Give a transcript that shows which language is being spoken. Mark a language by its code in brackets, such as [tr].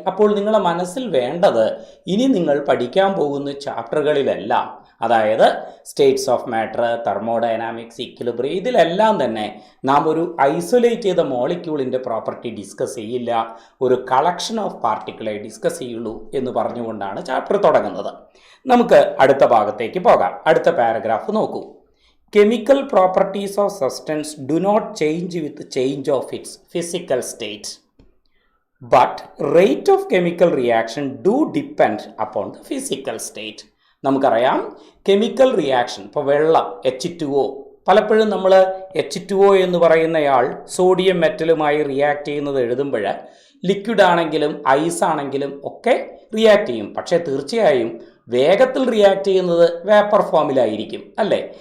[ml] അപ്പോൾ നിങ്ങളുടെ മനസ്സിൽ വേണ്ടത് ഇനി നിങ്ങൾ പഠിക്കാൻ പോകുന്ന ചാപ്റ്ററുകളിലെല്ലാം, അതായത് States of matter, thermodynamics, equilibrium, ഇതിലെല്ലാം തന്നെ നാം ഒരു ഐസൊലേറ്റ് ചെയ്ത മോളിക്യൂളിൻ്റെ പ്രോപ്പർട്ടി ഡിസ്കസ് ചെയ്യില്ല, ഒരു കളക്ഷൻ ഓഫ് പാർട്ടിക്കിളെ ഡിസ്കസ് ചെയ്യുള്ളൂ എന്ന് പറഞ്ഞുകൊണ്ടാണ് ചാപ്റ്റർ തുടങ്ങുന്നത്. നമുക്ക് അടുത്ത ഭാഗത്തേക്ക് പോകാം. അടുത്ത പാരഗ്രാഫ് നോക്കൂ. [en] Chemical properties of substance do not change with the change of its physical state, but rate of chemical reaction do depend upon the physical state. [ml] നമുക്കറിയാം കെമിക്കൽ റിയാക്ഷൻ, ഇപ്പോൾ വെള്ളം H2O, പലപ്പോഴും നമ്മൾ H2O എന്ന് പറയുന്നയാൾ സോഡിയം മെറ്റലുമായി റിയാക്ട് ചെയ്യുന്നത് എഴുതുമ്പോൾ liquid ആണെങ്കിലും ice ആണെങ്കിലും ഒക്കെ റിയാക്ട് ചെയ്യും. പക്ഷേ തീർച്ചയായും വേഗത്തിൽ റിയാക്ട് ചെയ്യുന്നത് വേപ്പർ ഫോമിലായിരിക്കും, അല്ലേ?